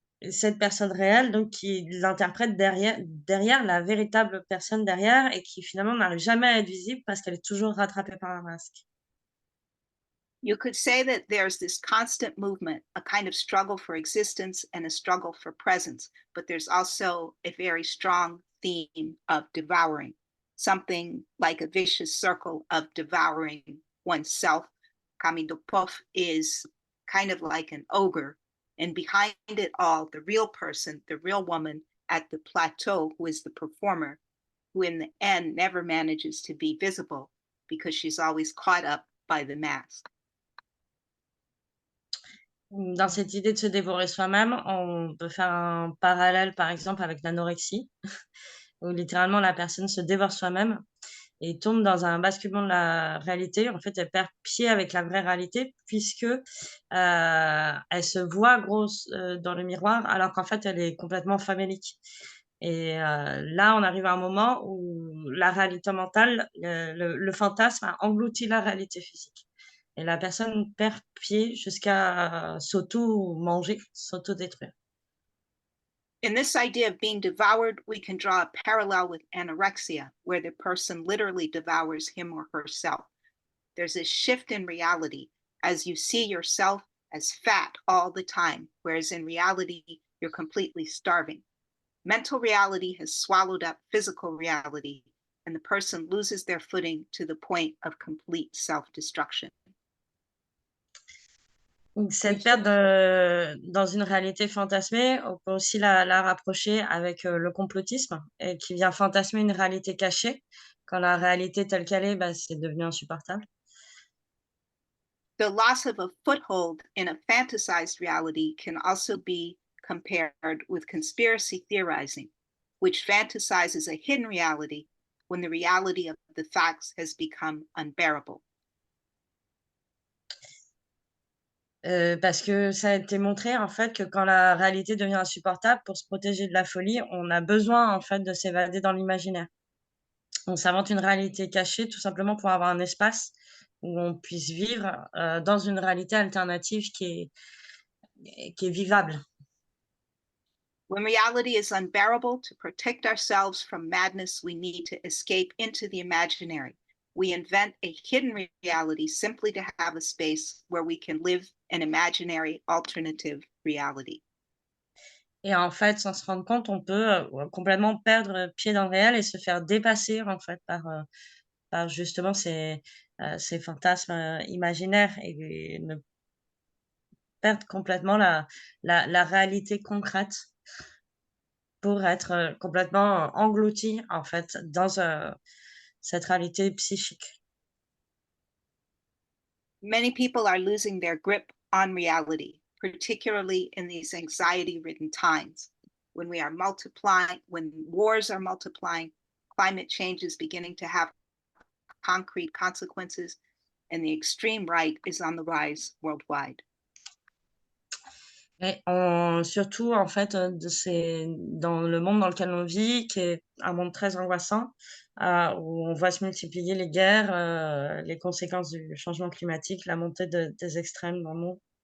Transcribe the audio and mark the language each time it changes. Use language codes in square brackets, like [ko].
[fr] Cette personne réelle, donc qui l'interprète derrière la véritable personne derrière et qui finalement n'arrive jamais à être visible parce qu'elle est toujours rattrapée par un masque. [en] You could say that there's this constant movement, a kind of struggle for existence and a struggle for presence, but there's also a very strong theme of devouring, something like a vicious circle of devouring oneself. Camille Dopos is kind of like an ogre. And behind it all, the real person, the real woman at the plateau, who is the performer, who in the end never manages to be visible because she's always caught up by the mask. [fr] Dans cette idée de se dévorer soi-même, on peut faire un parallèle par exemple avec l'anorexie, où littéralement la personne se dévore soi-même et tombe dans un basculement de la réalité. En fait, elle perd pied avec la vraie réalité puisque elle se voit grosse dans le miroir alors qu'en fait, elle est complètement famélique. Et là, on arrive à un moment où la réalité mentale, le fantasme a englouti la réalité physique. Et la personne perd pied jusqu'à s'auto-manger, s'auto-détruire. [en] In this idea of being devoured, we can draw a parallel with anorexia, where the person literally devours him or herself. There's a shift in reality as you see yourself as fat all the time, whereas in reality, you're completely starving. Mental reality has swallowed up physical reality, and the person loses their footing to the point of complete self-destruction. [fr] Donc cette Oui. perte dans une réalité fantasmée, on peut aussi la rapprocher avec, le complotisme et qui vient fantasmer une réalité cachée. Quand la réalité telle qu'elle est, bah, c'est devenu insupportable. The loss of a foothold in a fantasized reality can also be compared with conspiracy theorizing, which fantasizes a hidden reality when the reality of the facts has become unbearable. Parce que ça a été montré, en fait, que quand la réalité devient insupportable, pour se protéger de la folie, on a besoin, en fait, de s'évader dans l'imaginaire. On s'invente une réalité cachée, tout simplement pour avoir un espace où on puisse vivre, dans une réalité alternative qui est vivable. When reality is unbearable, to protect ourselves from madness, we need to escape into the imaginary. We invent a hidden reality simply to have a space where we can live an imaginary alternative reality. Et en fait, sans se rendre compte, on peut, complètement perdre pied dans le réel et se faire dépasser, en fait, par justement ces fantasmes, imaginaires et ne perdre complètement la réalité concrète pour être, complètement englouti, en fait, dans, cette réalité psychique. [en] Many people are losing their grip on reality, particularly in these anxiety-ridden times. When we are multiplying, when wars are multiplying, climate change is beginning to have concrete consequences, and the extreme right is on the rise worldwide. [fr] Et surtout, en fait, dans le monde dans lequel on vit, qui est un monde très angoissant, où on voit se multiplier les guerres, les conséquences du changement climatique, la montée des extrêmes dans le monde.